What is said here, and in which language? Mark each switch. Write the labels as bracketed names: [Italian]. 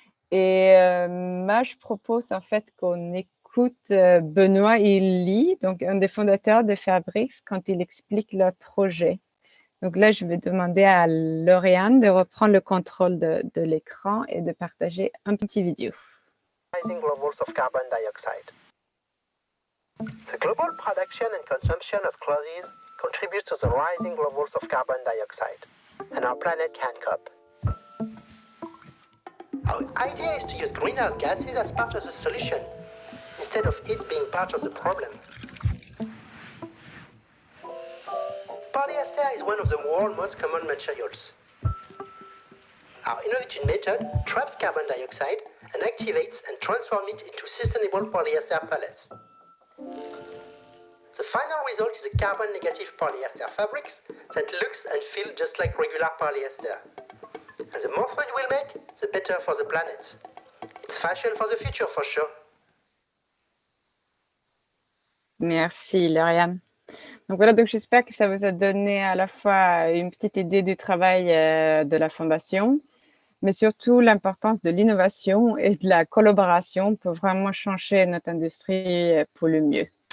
[French] Et moi, je propose en fait qu'on écoute Benoît Illy, donc un des fondateurs de Fairbricks, quand il explique leur projet. Donc là, je vais demander à Lauriane de reprendre le contrôle de l'écran et de partager un petit vidéo. [English] Levels of carbon dioxide. The global production and consumption of clothes contributes to the rising levels of carbon dioxide, and our planet can cope. Our idea is to use greenhouse gases as part of the solution, instead of it being part of the problem. Polyester is one of the world's most common materials. Our innovative method traps carbon dioxide and activates and transforms it into sustainable polyester pellets. The final result is a carbon-negative polyester fabrics that looks and feels just like regular polyester. And the more thread we'll make, the better for the planet. It's fashion for the future for sure. [French] Merci, Lauriane. Donc voilà, donc j'espère que ça vous a donné à la fois une petite idée du travail de la Fondation, mais surtout l'importance de l'innovation et de la collaboration pour vraiment changer notre industrie pour le mieux.